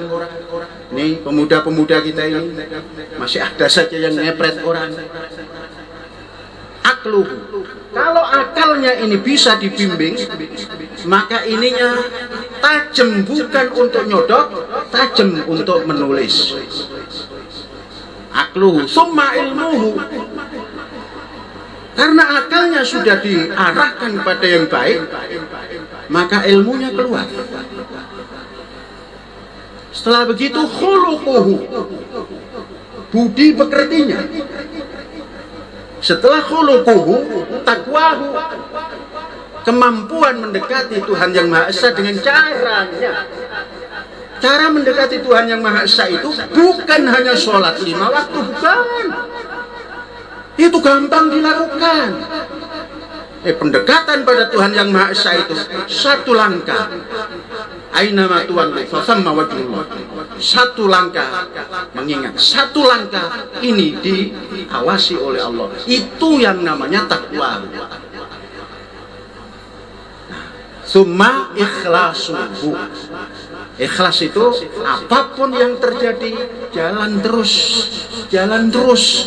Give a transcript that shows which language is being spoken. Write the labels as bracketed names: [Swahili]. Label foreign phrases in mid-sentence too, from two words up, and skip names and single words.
[Indonesian] Nih pemuda-pemuda kita ini masih ada saja yang ngepret orang. Akluhu, kalau akalnya ini bisa dibimbing, maka ininya tajam bukan untuk nyodok, tajam untuk menulis. [Arabic] عقله، ثم علمه. [Indonesian] Karena akalnya sudah diarahkan pada yang baik, maka ilmunya keluar. Setelah begitu khuluquhu, budi pekertinya. Setelah [Arabic] خلقه، تقواه, [Indonesian] kemampuan mendekati Tuhan Yang Maha Esa dengan caranya. Cara mendekati Tuhan Yang Maha Esa itu bukan hanya sholat 5 waktu, bukan. Itu gampang dilakukan. Pendekatan pada Tuhan Yang Maha Esa itu satu langkah. [Arabic] أينما تولوا فثم وجه الله. [Indonesian] Satu langkah mengingat, satu langkah ini diawasi oleh Allah. Itu yang namanya takwa. [Arabic] ثم إخلاصه. [Indonesian] Ikhlas itu apapun yang terjadi jalan terus, jalan terus.